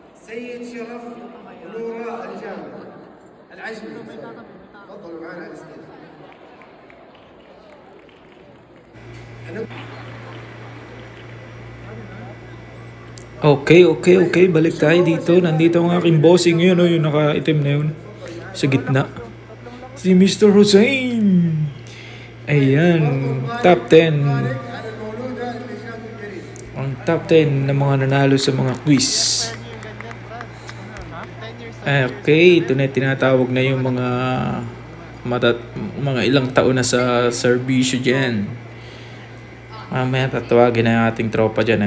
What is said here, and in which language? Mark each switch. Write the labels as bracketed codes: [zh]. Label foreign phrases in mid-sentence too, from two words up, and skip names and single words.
[ar] سيد شرف ونورة الجامع العجمي. تفضلوا معنا على الستيج. [tl] Okay. Balik tayo dito. Nandito ang aking bossing yun, oh, yung naka-itim na yun. Sa gitna. Si Mr. Hussein. Ayan. Top 10. [ar] على المولودة للنشاط الجريء. [tl] Ang top 10 na mga nanalo sa mga quiz. Okay, ito na tinatawag na yung mga ilang taon na sa serbisyo dyan. Mamaya tatawagin na yung ating tropa dyan.